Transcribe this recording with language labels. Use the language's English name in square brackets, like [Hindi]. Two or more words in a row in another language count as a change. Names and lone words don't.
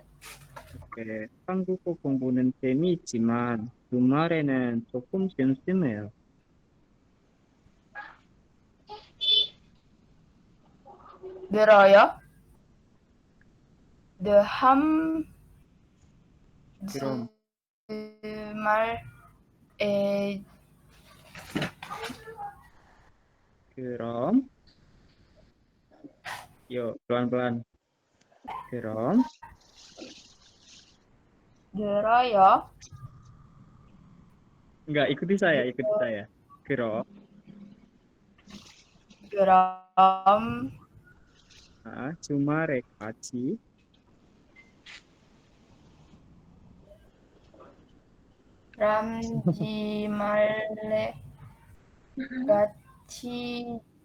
[Indonesian] Oke, [Korean] 한국어 공부는 재미있지만 주말에는 조금 심심해요. 들어요? 그럼 주말에 [Indonesian] 그럼 yuk pelan-pelan. [Korean] 그럼 들어요? [Indonesian] enggak, ikuti saya. [Korean] 그럼 주말에 같이 주말에 같이